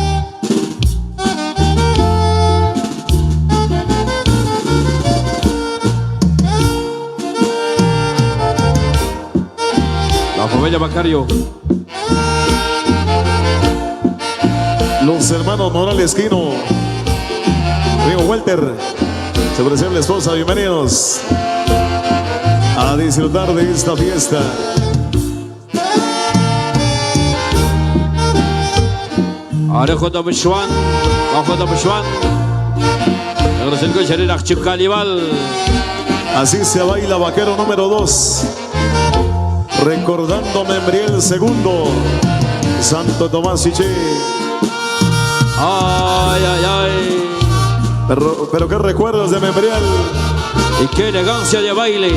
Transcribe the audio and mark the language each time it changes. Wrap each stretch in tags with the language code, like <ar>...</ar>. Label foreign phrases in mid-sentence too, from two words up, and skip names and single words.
<es>La familia Macario. Los hermanos Morales Quino. Amigo Walter. Se presenta la esposa. Bienvenidos a disfrutar de esta fiesta. Arejo da Mishwan. Arejo da Mishwan. Agradecen que Sherina Chicalival. Así se baila Vaquero número 2. Recordando Membriel segundo. Santo Tomás Chiché. Ay, ay, ay. Pero qué recuerdos de Membriel. Y qué elegancia de baile.</es>